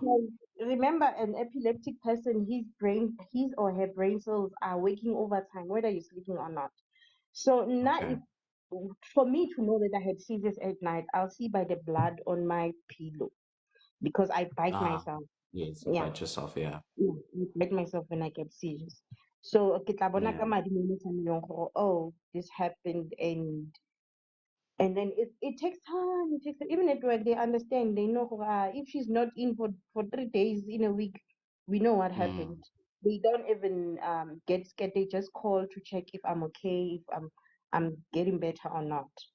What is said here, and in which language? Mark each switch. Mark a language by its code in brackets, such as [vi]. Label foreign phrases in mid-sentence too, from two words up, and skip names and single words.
[en] Because remember, an epileptic person, his or her brain cells are working overtime, whether you're sleeping or not. So now, okay. if for me to know that I had seizures at night, I'll see by the blood on my pillow because I bite Ah, myself. yes, Yeah, bite yourself, yeah. yeah, I bite myself when I get seizures. [tn] So ke tla bona [en] Yeah. [tn] ka madi mo motshamekong gore, [en] oh, this happened, and then it takes time. It takes even at work they understand. They know if she's not in for 3 days in a week, we know what happened. They don't even get scared. They just call to check if I'm okay, if I'm getting better or not.